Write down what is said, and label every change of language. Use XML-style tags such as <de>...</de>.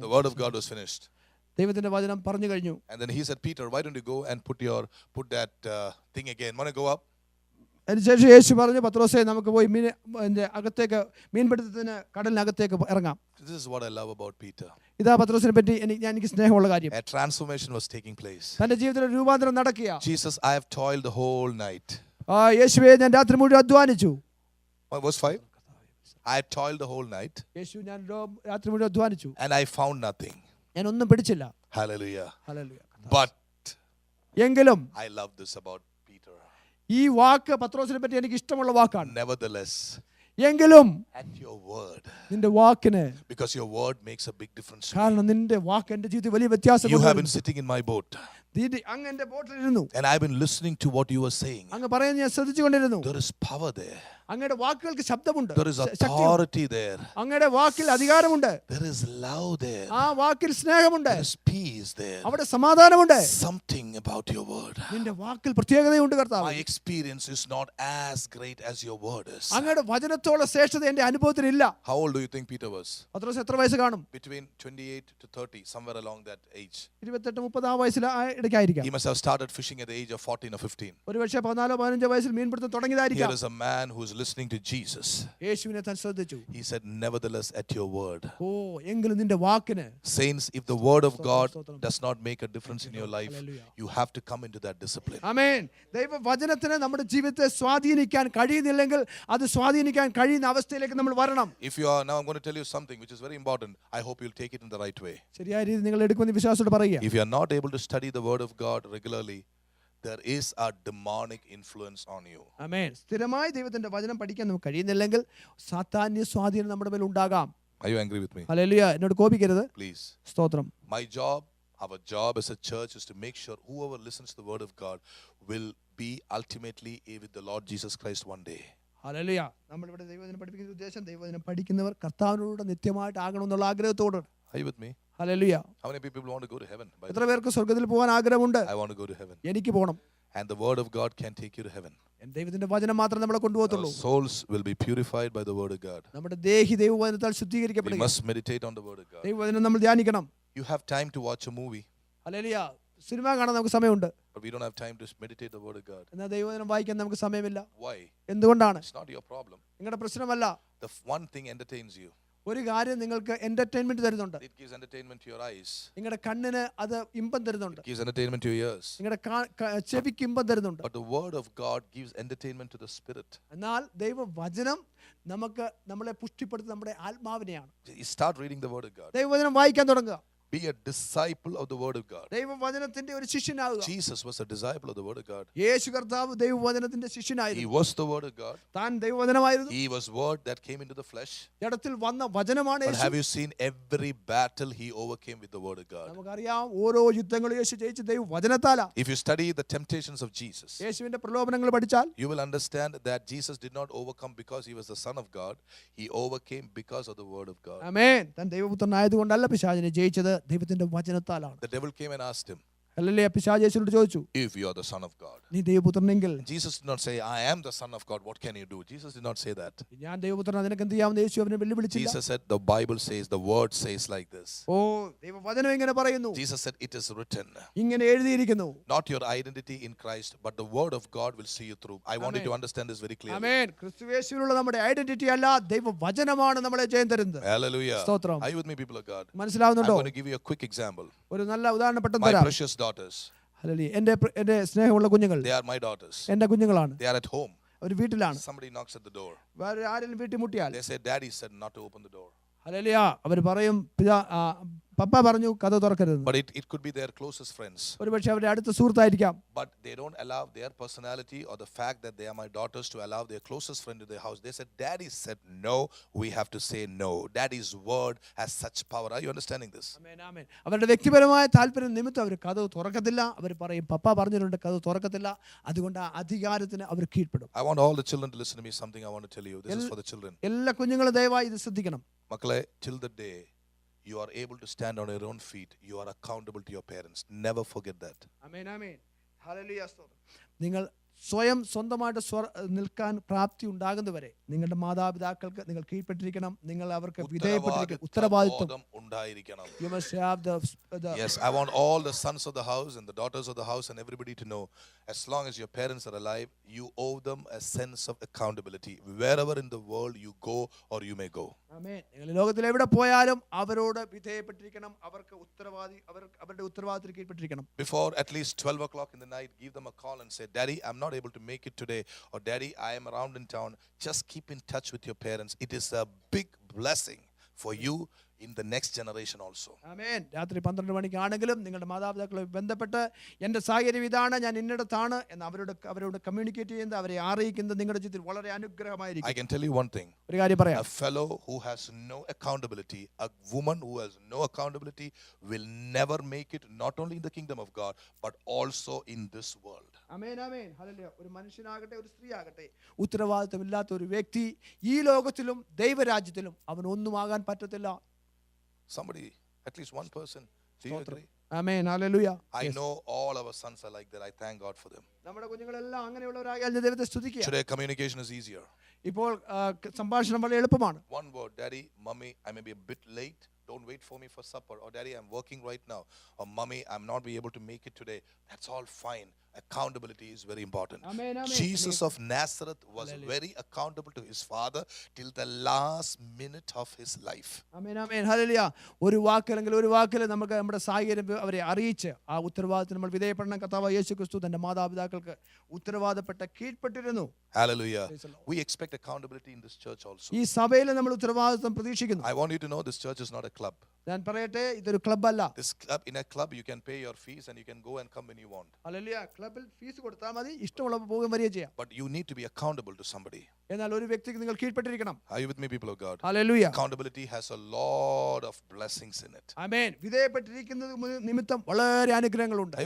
<en>The word of God was finished.</en> <ml>ദൈവത്തിന്റെ വചനം പറഞ്ഞു കഴിഞ്ഞു.</ml> <en>And then he said, Peter, why don't you go and put that thing again? Want to go up?</en> <ml>അതിനുശേഷം യേശു പറഞ്ഞു, പത്രോസേ നമുക്ക് പോയി അകത്തേക്ക് മീൻപിടുത്തത്തിന് കടലിനകത്തേക്ക് ഇറങ്ങാം.</ml> <en>This is what I love about Peter.</en> <ml>ഇതാ പത്രോസിനെ പറ്റി എനിക്ക് സ്നേഹമുള്ള കാര്യം.</ml> <en>A transformation was taking place.</en> <ml>തന്റെ ജീവിതത്തിൽ രൂപാന്തരം നടക്കുക.</ml> <en>Jesus, I have toiled the whole night.</en> <ml>യേശുവേ ഞാൻ രാത്രി മുഴുവൻ അധ്വാനിച്ചു.</ml> <en>Verse 5. I have toiled the whole night.</en> <ml>യേശു ഞാൻ രാത്രി മുഴുവൻ അധ്വാനിച്ചു.</ml> <en>And I found nothing.</en> <ml>ഞാൻ ഒന്നും പിടിച്ചില്ല.</ml> <en>Hallelujah.</en> <ml>ഹല്ലേലൂയ.</ml> <en>But</en> <ml>എങ്കിലും</ml> <en>I love this about Peter.</en> <ml>ഈ വാക്ക് പത്രോസിനെ പറ്റി എനിക്ക് ഇഷ്ടമുള്ള വാക്കാണ്.</ml> <en>Nevertheless,</en> <ml>എങ്കിലും</ml> <en>at your word,</en> <ml>നിന്റെ വാക്കിന്,</ml> <en>because your word makes a big difference.</en> <ml>കാരണം നിന്റെ വാക്ക് എൻ്റെ ജീവിതത്തിൽ വലിയ വ്യത്യാസം.</ml> <en>You have been sitting in my boat.</en> <ml>അങ്ങ് എൻ്റെ ബോട്ടിലിരുന്നു.</ml> <en>And I've been listening to what you were saying.</en> <ml>അങ്ങ് പറയുന്നത് ഞാൻ ശ്രദ്ധിച്ചുകൊണ്ടിരുന്നു.</ml> <en>There is power there.</en> <ml>അങ്ങയുടെ വാക്കുകൾക്ക് ശബ്ദമുണ്ട്.</ml> <en>There is authority there.</en> <ml>അങ്ങയുടെ വാക്കിൽ അധികാരമുണ്ട്.</ml> <en>There is love there.</en> <ml>ആ വാക്കിൽ സ്നേഹമുണ്ട്.</ml> <en>There is peace there.</en> <ml>അവിടെ സമാധാനമുണ്ട്.</ml> <en>Something about your word.</en> <ml>നിന്റെ വാക്കിൽ പ്രത്യേകതയുണ്ട് കർത്താവേ.</ml> <en>My experience is not as great as your word is.</en> <ml>അങ്ങയുടെ വചനത്തോളം ശ്രേഷ്ഠത എൻ്റെ അനുഭവത്തിൽ ഇല്ല.</ml> <en>How old do you think Peter was?</en> <ml>പത്രോസ് എത്ര വയസ്സ് കാണും?</ml> <en>Between 28 to 30, somewhere along that age.</en> <ml>28-30 ആ വയസ്സിൽ ഇടയ്ക്കായിരിക്കാം.</ml> <en>He must have started fishing at the age of 14 or 15.</en> <ml>ഒരുപക്ഷേ 14-15 വയസ്സിൽ മീൻപിടുത്തം തുടങ്ങിയതായിരിക്കാം.</ml> <en>Here is a man who is listening to Jesus.</en> <ml>യേശുവിനെ താൻ ശ്രദ്ധിച്ചു.</ml> <en>He said, nevertheless, at your word.</en> <ml>എങ്കിലും നിന്റെ വാക്കിന്.</ml> <en>Saints, if the word of God does not make a difference in your life, you have to come into that discipline.</en> <ml>ആമേൻ. ദൈവവചനത്തിന് നമ്മുടെ ജീവിതത്തെ സ്വാധീനിക്കാൻ കഴിയുന്നില്ലെങ്കിൽ അത് സ്വാധീനിക്കാൻ കഴിയുന്ന അവസ്ഥയിലേക്ക് നമ്മൾ വരണം.</ml> <en>If you are, now I'm going to tell you something which is very important. I hope you'll take it in the right way.</en> <ml>ശരിയായ രീതിയിൽ നിങ്ങൾ എടുക്കുമെന്ന് വിശ്വാസത്തോടെ പറയുക.</ml> <en>If you are not able to study the word of God regularly, there is a demonic influence on you.</en> <ml>ആമേൻ. സ്ഥിരമായി ദൈവത്തിന്റെ വചനം പഠിക്കാൻ നമുക്ക് കഴിയുന്നില്ലെങ്കിൽ സാത്താന്യ സ്വാധീനം നമ്മുടെ മേൽ ഉണ്ടാകാം.</ml> <en>Are you angry with me?</en> <ml>Hallelujah. എന്നോട് കോപിക്കരുത്.</ml> <en>Please.</en> <ml>സ്തോത്രം.</ml> <en>Our job as a church is to make sure whoever listens to the word of God will be ultimately with the Lord Jesus Christ one day.</en> <ml>Hallelujah. നമ്മൾ ഇവിടെ ദൈവവചനം പഠിപ്പിക്കുന്ന ഉദ്ദേശം ദൈവവചനം പഠിക്കുന്നവർ കർത്താവിനോട് നിത്യമായിട്ട് ആകണമെന്നുള്ള ആഗ്രഹത്തോട്.</ml> <en>Are you with me?</en> <ml>Hallelujah.</ml> <en>How many people want to go to heaven?</en> <ml>എത്ര പേർക്ക് സ്വർഗ്ഗത്തിൽ പോകാൻ ആഗ്രഹമുണ്ട്?</ml> <en>I want to go to heaven.</en> <ml>എനിക്ക് പോകണം.</ml> <en>And the word of God can take you to heaven.</en> <ml>ദൈവത്തിന്റെ വചനം മാത്രം നമ്മളെ കൊണ്ടുപോകത്തുള്ളൂ.</ml> <en>Our souls will be purified by the word of God.</en> <ml>നമ്മുടെ ദേഹി ദൈവവചനത്താൽ</ml> <en>We</en> <ml>ശുദ്ധീകരിക്കപ്പെടുക.</ml> <en>must meditate on the word of God.</en> <ml>ദൈവവചനം നമ്മൾ ധ്യാനിക്കണം.</ml> <en>You have time to watch a movie,</en> <ml>hallelujah. Cinema കാണാൻ നമുക്ക് സമയമുണ്ട്.</ml> <en>but we don't have time to meditate the word of God.</en> <ml>എന്നാൽ ദൈവവചനം വായിക്കാൻ നമുക്ക് സമയമില്ല.</ml> <en>Why?</en> <ml>എന്തുകൊണ്ടാണ്?</ml> <en>It's not your problem.</en> <ml>നിങ്ങളുടെ പ്രശ്നമല്ല.</ml> <en>The one thing entertains you.</en> <ml>ഒരു കാര്യം നിങ്ങൾക്ക് എന്റർടൈൻമെന്റ് തരുന്നുണ്ട്.</ml> <en>It gives entertainment to your eyes.</en> <ml>നിങ്ങളുടെ കണ്ണിന് അത് ഇമ്പം തരുന്നുണ്ട്.</ml> <en>It gives entertainment to your ears.</en> <ml>നിങ്ങളുടെ ചെവിക്ക് ഇമ്പം തരുന്നുണ്ട്.</ml> <en>But the word of God gives entertainment to the spirit.</en> <ml>എന്നാൽ ദൈവവചനം നമുക്ക് നമ്മളെ പുഷ്ടിപ്പെടുത്തുന്ന നമ്മുടെ ആത്മാവിനെയാണ്.</ml> <en>You start reading the word of God.</en> <ml>ദൈവവചനം വായിക്കാൻ തുടങ്ങുക.</ml> <en>Be a disciple of the word of God.</en> <ml>ദൈവവചനത്തിന്റെ ഒരു ശിഷ്യനാകുക.</ml> <en>Jesus was a disciple of the word of God.</en> <ml>യേശു കർത്താവ് ദൈവവചനത്തിന്റെ</ml> <en>He</en> <ml>ശിഷ്യനായിരുന്നു.</ml> <en>was the word of God.</en> <ml>താൻ ദൈവവചനമായിരുന്നു.</ml> <en>He was word that came into the flesh.</en> <ml>ജഡത്തിൽ വന്ന വചനമാണ്</ml> <en>But</en> <ml>Yeshu.</ml> <en>have you seen every battle he overcame with the word of God?</en> <ml>നമുക്കറിയാം ഓരോ യുദ്ധങ്ങളും യേശു ജയിച്ച ദൈവവചനത്താലാ.</ml> <en>If you study the temptations of Jesus,</en> <ml>യേശുവിന്റെ പ്രലോഭനങ്ങൾ പഠിച്ചാൽ</ml> <en>you will understand that Jesus did not overcome because he was the Son of God. He overcame because of the word of God.</en> <ml>ആമേൻ. താൻ ദൈവപുത്രനായതുകൊണ്ടല്ല പിശാചിനെ ജയിച്ചത്, ദൈവത്തിന്റെ വചനത്താലാണ്.</ml> <en>The devil came and asked him,</en> <ml>hallelujah. പിശാച് യേശുവിനോട് ചോദിച്ചു,</ml> <en>if you are the Son of God.</en> <ml>നീ ദൈവപുത്രനെങ്കിൽ.</ml> <en>Jesus did not say, I am the Son of God, what can you do? Jesus did not say that.</en> <ml>ഞാൻ ദൈവപുത്രൻ, നിനക്ക് എന്ത് ചെയ്യാമെന്ന് യേശു അവനെ വെല്ലുവിളിച്ചില്ല.</ml> <en>Jesus said, the Bible says, the word says like this.</en> <ml>ഓ, ദൈവവചനം ഇങ്ങനെ പറയുന്നു.</ml> <en>Jesus said, it is written.</en> <ml>ഇങ്ങനെ എഴുതിയിരിക്കുന്നു.</ml> <en>Not your identity in Christ, but the word of God will see you through. I want you to understand this very clearly.</en> <ml>ആമേൻ. ക്രിസ്തുയേശുവിലുള്ള നമ്മുടെ identity അല്ല, ദൈവവചനമാണ് നമ്മളെ ജയം തരുന്നത്.</ml> <en>Hallelujah.</en> <ml>സ്തോത്രം.</ml> <en>Are you with me, people of God? I'm</en> <ml>മനസ്സിലാവുന്നുണ്ടോ?</ml> <en>going to give you a quick example.</en> <ml>ഒരു നല്ല ഉദാഹരണം പെട്ടെന്ന്</ml> <en>My</en> <ml>തരാം.</ml> <en>precious daughters,</en> <ml>hallelujah. എന്റെ സ്നേഹമുള്ള കുഞ്ഞുങ്ങൾ</ml> <en>they are my daughters.</en> <ml>എന്റെ കുഞ്ഞുങ്ങളാണ്.</ml> <en>They are at home.</en> <ml>ഒരു വീട്ടിലാണ്.</ml> <en>Somebody knocks at the door.</en> <ml>വേറെ ആരെങ്കിലും വീട്ടിൽ മുട്ടിയാൽ</ml> <en>They say, Daddy said not to open the door.</en> <ml>Hallelujah. അവർ പറയും, പപ്പ പറഞ്ഞു കഥ തുറക്കരുതെന്ന്.</ml> <en>But it could be their closest friends.</en> <ml>ഒരുപക്ഷെ അവരുടെ അടുത്ത സുഹൃത്തായിരിക്കാം.</ml> <en>But they don't allow their personality or the fact that they are my daughters to allow their closest friend to their house. They said, Daddy said no, we have to say no. Daddy's word has such power. Are you understanding this?</en> <ml>ആമേൻ, ആമേൻ. അവരുടെ വ്യക്തിപരമായ താല്പര്യം നിമിത്തം അവർ കഥ തുറക്കത്തില്ല. അവർ പറയും, പപ്പ പറഞ്ഞിട്ടുണ്ട് കഥ തുറക്കത്തില്ല. അതുകൊണ്ട് ആ അധികാരത്തിന് അവർ കീഴ്പ്പെടും.</ml> <en>I want all the children to listen to me. Something I want to tell you. This is for the children.</en> <ml>എല്ലാ കുഞ്ഞുങ്ങളും ദയവായി ഇത് ശ്രദ്ധിക്കണം.</ml> <en>Makale, till the day you are able to stand on your own feet, you are accountable to your parents. Never forget that.</en> <ml>Amen, amen. Hallelujah. നിങ്ങൾ സ്വയം സ്വന്തമായിട്ട് നിൽക്കാൻ പ്രാപ്തി ഉണ്ടാകുന്നവരെ നിങ്ങളുടെ മാതാപിതാക്കൾക്ക് നിങ്ങൾ കീഴ്പ്പെട്ടിരിക്കണം. നിങ്ങൾ അവർക്ക് വിധേയപ്പെട്ടിരിക്കണം. ഉത്തരവാദിത്വം ഉണ്ടായിരിക്കണം.</ml> <en>You must have the Yes, I want all the sons of the house and the daughters of the house and everybody to know, as long as your parents are alive, you owe them a sense of accountability. Wherever in the world you go or you may go.</en> <ml>ആമേൻ. നിങ്ങൾ ലോകത്തിൽ എവിടെ പോയാലും അവരോട് വിധേയപ്പെട്ടിരിക്കണം. അവർക്ക് അവരുടെ ഉത്തരവാദിത്തത്തിന് കീഴ്പ്പെട്ടിരിക്കണം.</ml> <en>Before at least 12 o'clock in the night, give them a call and say, Daddy, I'm not able to make it today, or Daddy, I am around in town. Just keep in touch with your parents. It is a big blessing for you in the next generation also.</en> <ml>ആമേൻ. രാത്രി 12 മണിക്കാണെങ്കിലും നിങ്ങളുടെ മാതാപിതാക്കളുമായി ബന്ധപ്പെട്ട് എൻ്റെ സാഹചര്യം ഇതാണ്, ഞാൻ ഇന്നിടത്താണ് എന്ന് അവരോട് communicate ചെയ്യുന്നത്, അവരെ അറിയിക്കുന്നത് നിങ്ങളുടെ ജീവിതത്തിൽ വളരെ അനുഗ്രഹമായിരിക്കും.</ml> <en>I can tell you one thing.</en> <ml>ഒരു കാര്യം പറയാം.</ml> <en>A fellow who has no accountability, a woman who has no accountability will never make it, not only in the kingdom of God, but also in this world.</en> <ml>Amen, amen. Hallelujah. ഒരു മനുഷ്യനാകട്ടെ ഒരു സ്ത്രീ ആകട്ടെ ഉത്തരവാദിത്തമില്ലാത്ത ഒരു വ്യക്തി ഈ ലോകത്തിലും ദൈവരാജ്യത്തിലും അവൻ ഒന്നും ആകാൻ പറ്റത്തില്ല.</ml> <en>Somebody, at least one person. Do you agree?</en> <ml>Amen. Hallelujah.</ml> <en>I know all our sons are like that. I thank God for them.</en> <ml>നമ്മുടെ കുഞ്ഞുങ്ങളെല്ലാം അങ്ങനെയുള്ളവരായാൽ ഞാൻ ദൈവത്തെ സ്തുതിക്കുക.</ml> <en>Today communication is easier.</en> <ml>ഇപ്പോൾ സംഭാഷണം വളരെ എളുപ്പമാണ്.</ml> <en>One word, Daddy, Mommy, I may be a bit late. Don't wait for me for supper. Or Daddy, I'm working right now. Or Mommy, I'm not be able to make it today. That's all fine. Accountability is very important. Amen, amen. Jesus of Nazareth was very accountable to his father till the last minute of his life.</en> <ml>Amen, amen. Hallelujah. ഒരു വാക്കിൽ നമുക്ക് നമ്മുടെ സാഹചര്യം അവരെ അറിയിച്ച് ആ ഉത്തരവാദിത്തം നമ്മൾ വിധേയപ്പെടണം. കർത്താവായ യേശുക്രിസ്തു തന്റെ മാതാപിതാക്കൾക്ക് ഉത്തരവാദപ്പെട്ട കീഴ്പ്പെട്ടിരുന്നു.</ml> <en>Hallelujah. We expect accountability in this church also.</en> <ml>ഈ സഭയിൽ നമ്മൾ ഉത്തരവാദിത്തം പ്രതീക്ഷിക്കുന്നു.</ml> <en>I want you to know this church is not a club.</en> <ml>ഞാൻ പറയട്ടെ, ഇതൊരു ക്ലബ്ബല്ല.</ml> <en>This club, in a club you can pay your fees and you can go and come when you want.</en> <ml>Hallelujah. ക്ലബ്ബിൽ fees കൊടുത്താൽ മതി, ഇഷ്ടമുള്ളപ്പോൾ പോകുകയും വരികയും ചെയ്യാം.</ml> <en>But you need to be accountable to somebody.</en> <ml>എന്നാൽ ഒരു വ്യക്തിക്ക് നിങ്ങൾ കീഴ്പ്പെട്ടിരിക്കണം.</ml> <en>Are you with me, people of God?</en> <ml>Hallelujah.</ml> <en>Accountability has a lot of blessings in it.</en> <ml>ആമേൻ. വിധേയപ്പെട്ടിരിക്കുന്നത് നിമിത്തം വളരെ അനുഗ്രഹങ്ങളുണ്ട്.</ml>